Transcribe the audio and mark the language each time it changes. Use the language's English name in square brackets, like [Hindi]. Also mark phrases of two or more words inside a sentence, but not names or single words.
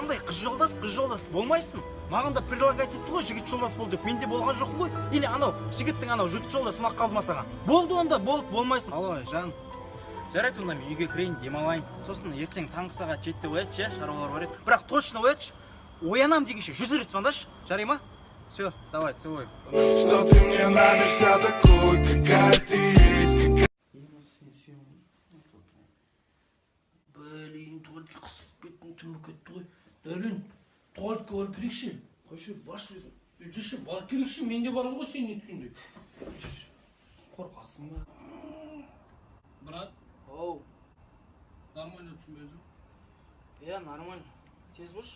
[Kazakh] Қандай қыз жолдас болмайсың. Маған да предлагать етті ғой, жігіт жолдас бол деп. Менде болған жоқпын ғой. Или анау жігіттің анау жігіт жолдас ұнап қалды ма саған? Болды онда, болмайсың. Алло, жан. Жарайды, онда мен үйге кірейін, демалайын. Сосын ертең таңғы сағат 7-те оятшы, шаруалар бар еді. Бірақ точно оятшы. Оянам дегенше 100 рет звондашы. Жарай ма? [Russian] Все, давай, целуй. Что ты мне нравишься такой, какая ты есть. Блин, [Kazakh] туалетке қысып кеттім, түнгі кетті ғой. Дәурен, туалетке барып келейікші. Қойшы, баш өзің. Жүрші, барып келейікші, мен де барым ғой сен еткенде. Жүрші, қорқақсың ба? Брат, оу. Нормально өттім өзің? Иә, нормально. Тез бош?